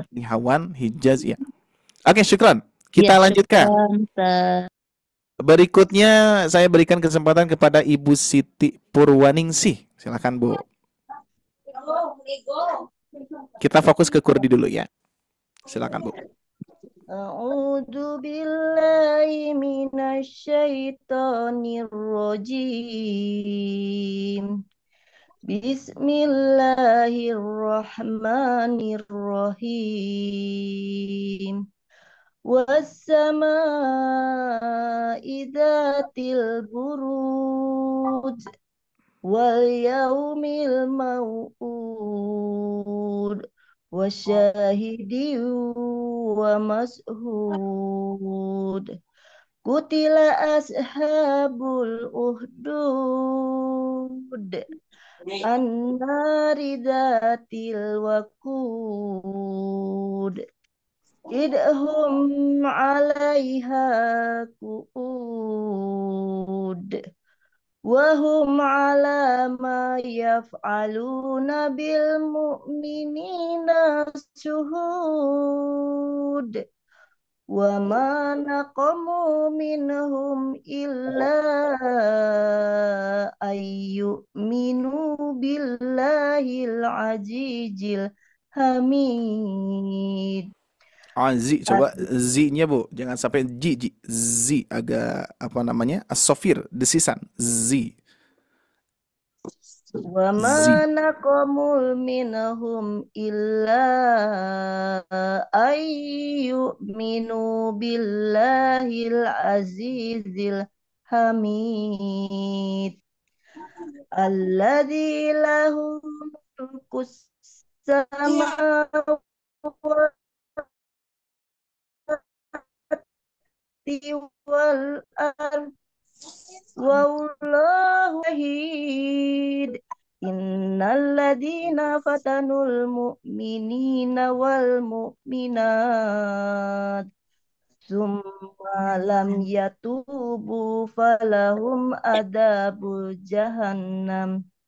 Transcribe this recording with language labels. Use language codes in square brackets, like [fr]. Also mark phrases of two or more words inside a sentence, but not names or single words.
[id] Nihawan, Hijaz ya. Oke, syukran. Kita lanjutkan. Ustaz. Berikutnya saya berikan kesempatan kepada Ibu Siti Purwaningsih. Silakan Bu. Kita fokus ke Kurdi dulu ya. Silakan Bu. [ar] أعوذ بالله من الشيطان الرجيم. بسم الله الرحمن الرحيم. والسماء ذات البروج واليوم الموعود وشاهد ومشهود. قتل أصحاب الأخدود النار ذات الوقود إذ هم عليها قعود وهم على ما يفعلون بالمؤمنين شهود وما نقموا منهم إلا أن يؤمنوا بالله العزيز الحميد. [id] Zi, coba Z-nya Bu, jangan sampai J. Z agak as-sofir, desisan. Z. [ar] وما نقموا منهم إلا أن يؤمنوا بالله العزيز الحميد الذي له ملك السماوات والأرض والله شهيد. إن الذين فتنوا المؤمنين والمؤمنات ثم لم يتوبوا فلهم عذاب جهنم.